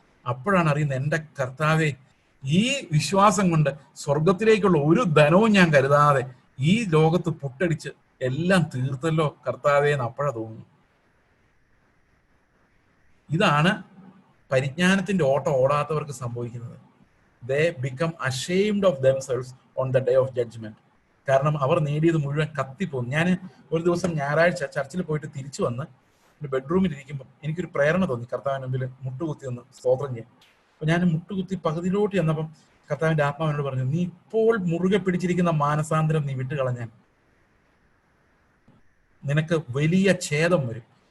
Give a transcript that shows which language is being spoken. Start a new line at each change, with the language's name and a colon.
Malayalam: അപ്പോഴാണ് അറിയുന്നത്, എൻ്റെ കർത്താവെ, ഈ വിശ്വാസം കൊണ്ട് സ്വർഗത്തിലേക്കുള്ള ഒരു ധനവും ഞാൻ കരുതാതെ ഈ ലോകത്ത് പുട്ടടിച്ച് എല്ലാം തീർത്തല്ലോ കർത്താവേ എന്ന് അപ്പോഴാ തോന്നുന്നു. ഇതാണ് പരിജ്ഞാനത്തിന്റെ ഓട്ടം ഓടാത്തവർക്ക് സംഭവിക്കുന്നത്.
English: They become ashamed of themselves on the day of judgment.
Malayalam: കാരണം അവർ നേടിയത് മുഴുവൻ കത്തിപ്പോകും. ഞാൻ ഒരു ദിവസം ഞായറാഴ്ച ചർച്ചിൽ പോയിട്ട് തിരിച്ചു വന്ന് ബെഡ്റൂമിൽ ഇരിക്കുമ്പോൾ എനിക്കൊരു പ്രേരണ തോന്നി കർത്താവിന് മുമ്പിൽ മുട്ടുകുത്തി ഒന്ന് സ്തോത്രം ചെയ്യാൻ. അപ്പൊ ഞാൻ മുട്ടുകുത്തി പകുതിയിലോട്ട് ചെന്നപ്പം കർത്താവിന്റെ ആത്മാവിനോട് പറഞ്ഞു, നീ ഇപ്പോൾ മുറുകെ പിടിച്ചിരിക്കുന്ന മാനസാന്തരം നീ വിട്ടുകളഞ്ഞാൽ നിനക്ക് വലിയ ഛേദം വരും.